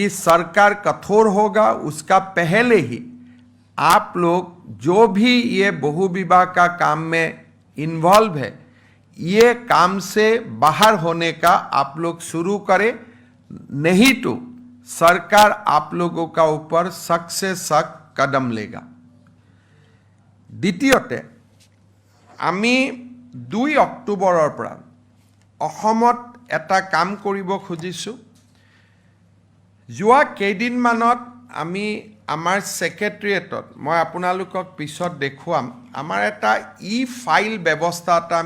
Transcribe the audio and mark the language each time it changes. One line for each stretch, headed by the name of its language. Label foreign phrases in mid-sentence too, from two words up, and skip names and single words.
Hindi: सरकार कठोर होगा उसका पहले ही आप लोग जो भी ये बहु विवाह का काम में इन्वॉल्व है ये काम से बाहर होने का आप लोग शुरू करें नहीं तो सरकार आप लोगों का ऊपर सख्त से सख्त कदम लेगा
Assamese: দ্বিতীয়তে আমি 2 অক্টোবৰৰ পৰা অসমত এটা কাম কৰিব খুজিছোঁ যোৱা কেইদিনমানত আমি আমাৰ সেক্ৰেটাৰিয়েটত মই আপোনালোকক পিছত দেখুৱাম আমাৰ এটা ই-ফাইল ব্যৱস্থা এটা আমি